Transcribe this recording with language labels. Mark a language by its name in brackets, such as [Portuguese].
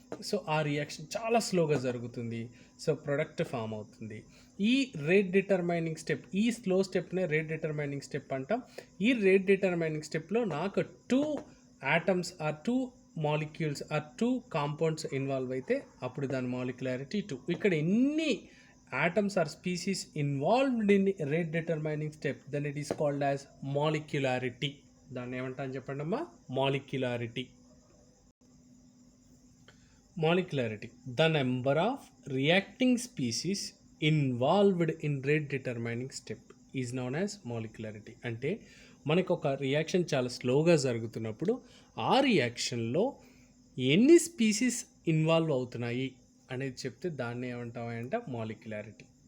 [Telugu] So ఆ reaction చాలా స్లోగా జరుగుతుంది. సో ప్రొడక్ట్ ఫామ్ అవుతుంది. ఈ రేట్ డిటర్మైనింగ్ స్టెప్, ఈ స్లో స్టెప్నే రేట్ డిటర్మైనింగ్ స్టెప్ అంటాం. ఈ రేట్ డిటర్మైనింగ్ స్టెప్లో నాకు [English] 2 atoms are 2 molecules are 2 compounds [Telugu] involve అయితే అప్పుడు దాని మాలిక్యులారిటీ 2. ఇక్కడ ఎన్ని [English] atoms or species involved in rate determining step, then it is called as molecularity. [Telugu] దాన్ని ఏమంటాను చెప్పండి అమ్మా, molecularity. [English] Molecularity, the number of reacting species involved in rate determining step is known as molecularity. [Telugu] అంటే మనకు ఒక reaction చాలా స్లోగా జరుగుతున్నప్పుడు ఆ రియాక్షన్లో ఎన్ని స్పీసీస్ ఇన్వాల్వ్ అవుతున్నాయి అనేది చెప్తే దాన్ని ఏమంటామంటే మాలిక్యులారిటీ.